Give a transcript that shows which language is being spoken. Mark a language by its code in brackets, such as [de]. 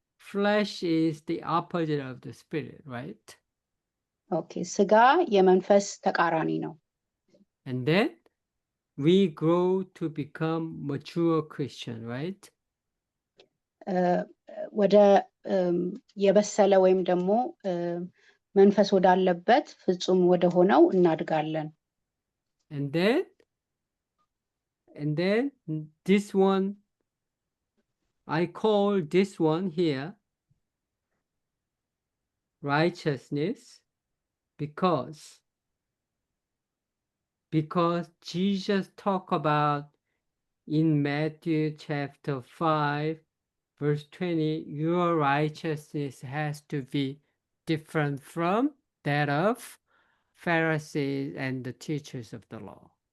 [en] Flesh is the opposite of the spirit, right? [am] Okay, ስጋ የመንፈስ ተቃራኒ ነው። [en] And then we grow to become mature Christian, right? [am] ወደ የበሰለ ወይም ደግሞ መንፈስ ወዳለበት ፍጹም ወደ ሆነው እናድጋለን። [en] And then this one, I call this one here righteousness because Jesus talked about in Matthew chapter 5, verse 20, your righteousness has to be different from that of Pharisees and the teachers of the law.